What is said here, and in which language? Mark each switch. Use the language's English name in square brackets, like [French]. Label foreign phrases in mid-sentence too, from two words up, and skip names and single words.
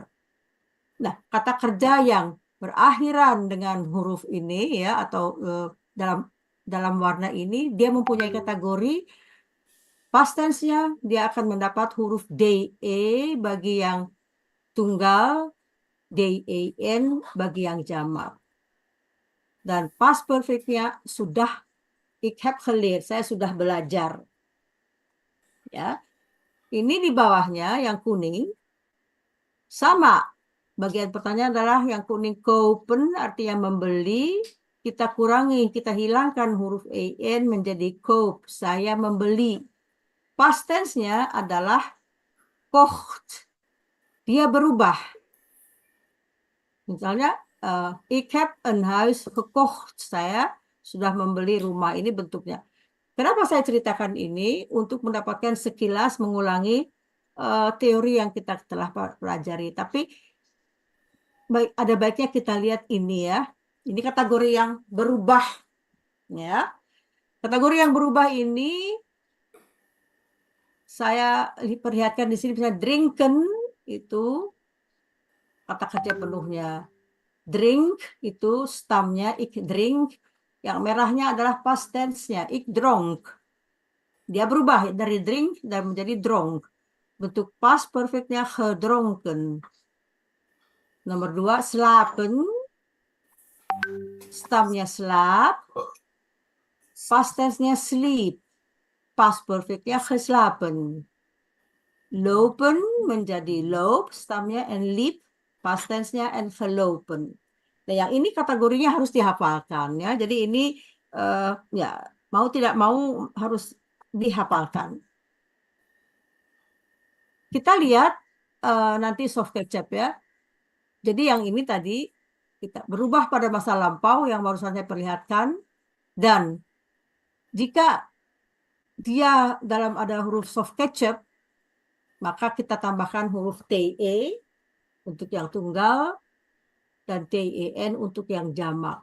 [Indonesian] Nah, kata kerja yang berakhiran dengan huruf ini ya atau dalam warna ini dia mempunyai kategori [English] past tense- [Indonesian] nya, dia akan mendapat huruf de bagi yang tunggal, den bagi yang jamak. Dan [English] past perfect- [Indonesian] nya sudah, [Dutch] ik heb geleerd, [Indonesian] saya sudah belajar. Ya. Ini di bawahnya yang kuning sama. Bagian pertanyaan adalah yang kuning kopen artinya membeli, kita kurangi, kita hilangkan huruf en menjadi koop, saya membeli. [English] Past tense- [Indonesian] nya adalah kocht. Dia berubah. Misalnya, [Dutch] ik heb een huis gekocht. [Indonesian] Saya sudah membeli rumah. Ini bentuknya. Kenapa saya ceritakan ini? Untuk mendapatkan sekilas mengulangi teori yang kita telah pelajari. Tapi ada baiknya kita lihat ini ya. Ini kategori yang berubah. Ya. Kategori yang berubah ini saya perlihatkan di sini. Misalnya drinken itu kata kerja penuhnya. Drink itu stamnya [Dutch] ik drink, [Indonesian] yang merahnya adalah [English] past tense- [Indonesian] nya [Dutch] ik dronk. [Indonesian] Dia berubah dari drink dan menjadi dronk. Bentuk [English] past perfect- [Indonesian] nya gedronken. Nomor 2 slapen, stamnya slaap, [English] past tense- [Indonesian] nya sleep, [English] past perfect- [Indonesian] nya geslapen. Lopen menjadi loop, stamnya en liep, [English] past tense- [Indonesian] nya en gelopen. Nah, yang ini kategorinya harus dihafalkan ya. Jadi ini ya mau tidak mau harus dihafalkan. Kita lihat nanti soft kecap ya. Jadi yang ini tadi kita berubah pada masa lampau yang baru saja perlihatkan, dan jika dia dalam ada huruf soft kecap, maka kita tambahkan huruf TE untuk yang tunggal dan TEN untuk yang jamak.